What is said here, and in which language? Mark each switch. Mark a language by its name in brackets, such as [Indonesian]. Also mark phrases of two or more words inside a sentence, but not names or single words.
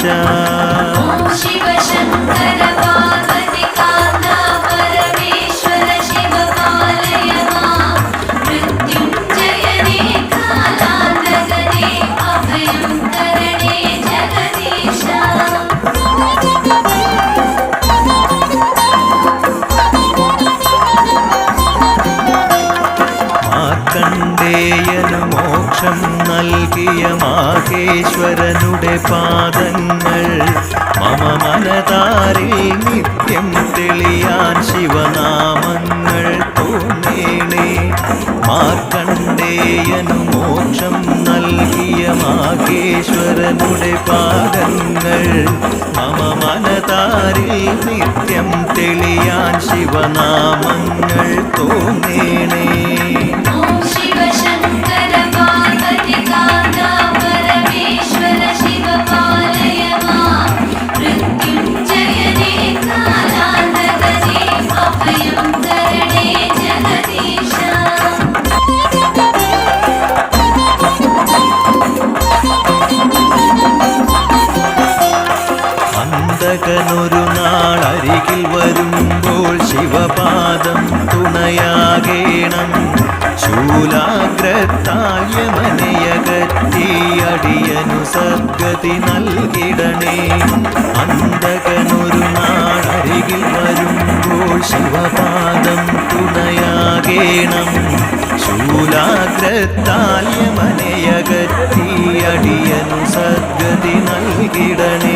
[Sanskrit] शिव शङ्कर पार्वतीकान्ता परमेश्वर शिव पालय मां मृत्युञ्जयने कालान्तगने अभयं तरणे जगदीश। [Malayalam] മാർക്കണ്ഡേയനു മോക്ഷം നൽകിയ മാഹേശ്വരനുടെ പാദങ്ങൾ മമ മനതാരിൽ നിത്യം തെളിയാൻ ശിവനാമങ്ങൾ തോന്നേണേ। മാർക്കണ്ഡേയനു മോക്ഷം നൽകിയ മാഹേശ്വരനുടെ പാദങ്ങൾ മമ മനതാരിൽ നിത്യം തെളിയാൻ ശിവനാമങ്ങൾ തോന്നേണേ। [Sanskrit] शिव शङ्कर पार्वतीकान्ता परमेश्वर शिव पालय मां मृत्युञ्जयने कालान्तगने अभयं तरणे जगदीश। [Malayalam] അന്തകനൊരു നാൾ അരികിൽ വരുമ്പോൾ ശിവപാദം തുണയാകേണം ശൂലാഗ്രത്താൽ യമനയകറ്റി അടിയനു സദ്ഗതി നൽകിടണേ। അന്തകനൊരു നാൾ അരികിൽ വരുമ്പോൾ ശിവപാദം തുണയാകേണം ശൂലാഗ്രത്താൽ യമനയകറ്റി അടിയനു സദ്ഗതി നൽകിടണേ।